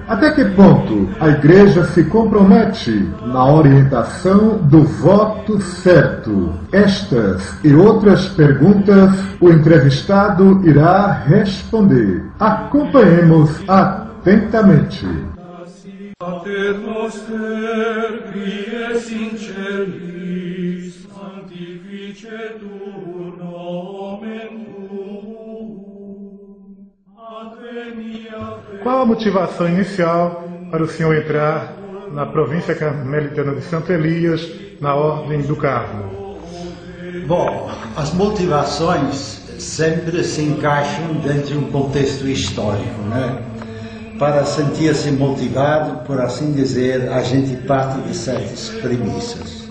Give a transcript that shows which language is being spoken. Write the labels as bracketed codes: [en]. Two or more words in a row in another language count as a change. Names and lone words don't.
[pt] Até que ponto a Igreja se compromete na orientação do voto certo? Estas e outras perguntas o entrevistado irá responder. Acompanhemos atentamente. [la] Pater noster, qui es in celis, sanctificetur nomen tuum. Adveniat. [pt] Qual a motivação inicial para o senhor entrar na província carmelitana de Santo Elias, na Ordem do Carmo? Bom, as motivações sempre se encaixam dentro de um contexto histórico, né? Para sentir-se motivado, por assim dizer, a gente parte de certas premissas.